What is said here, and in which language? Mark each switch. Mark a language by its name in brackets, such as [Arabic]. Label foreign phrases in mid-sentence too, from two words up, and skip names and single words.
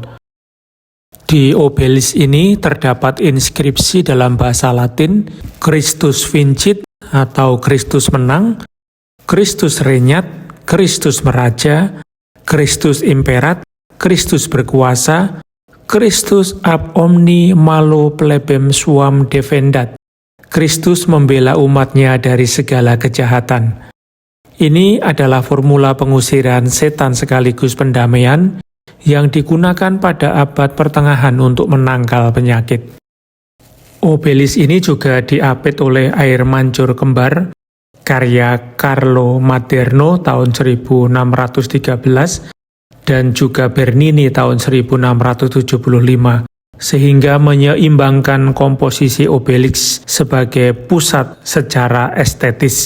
[Indonesian] Di obelisk ini terdapat inskripsi dalam bahasa Latin, [Latin] Christus vincit [Indonesian] atau Kristus menang, [Latin] Kristus regnat, [Indonesian] Kristus meraja, [Latin] Kristus imperat, [Indonesian] Kristus berkuasa, [Latin] Kristus ab omni malo plebem suam defendat. [Indonesian] Kristus membela umatnya dari segala kejahatan. Ini adalah formula pengusiran setan sekaligus pendamaian yang digunakan pada abad pertengahan untuk menangkal penyakit. Obelis ini juga diapit oleh air mancur kembar, karya Carlo Maderno tahun 1613, dan juga Bernini tahun 1675, sehingga menyeimbangkan komposisi Obelix sebagai pusat secara estetis.